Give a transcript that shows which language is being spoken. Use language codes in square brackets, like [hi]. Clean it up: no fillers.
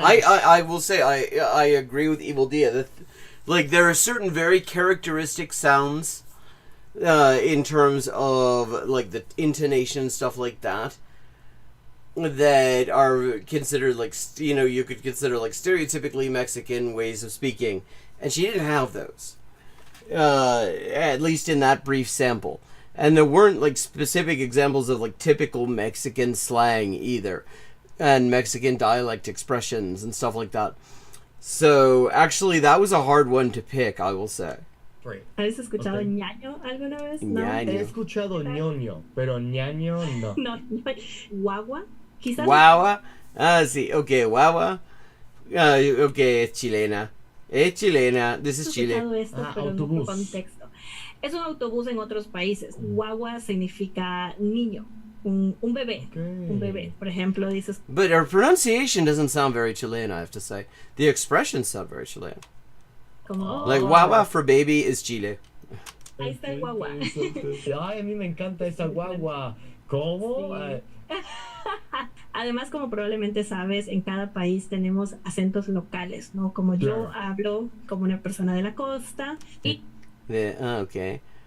[en] I will say I agree with Evil Dia. Like there are certain very characteristic sounds in terms of like the intonation stuff like that that are considered like you could consider like stereotypically Mexican ways of speaking, and she didn't have those at least in that brief sample. And there weren't like specific examples of like typical Mexican slang either, and Mexican dialect expressions and stuff like that. So actually, that was a hard one to pick, I will say. Great. [es] ¿Habéis escuchado ñaño alguna vez? Ñaño. He escuchado ñoño, pero ñaño no. No. Guagua. Quizás. Guagua. Ah, sí. Okay, guagua. Okay, es chilena. Es chilena. [en] This is Chile. [es] Esto, pero en otro contexto. Es un autobús en otros países. Guagua significa niño, un bebé. Okay. Un bebé. Por ejemplo, dices... [en] But her pronunciation doesn't sound very Chilean, I have to say. The expressions sound very Chilean. [es] ¿Cómo? [en] Like, guagua for baby is Chile. [es] Ahí está el guagua. Ay, a mí me encanta esa guagua. ¿Cómo? Sí. Además, como probablemente sabes, en cada país tenemos acentos locales, ¿no? Como yo hablo como una persona de la costa y... [en] Okay.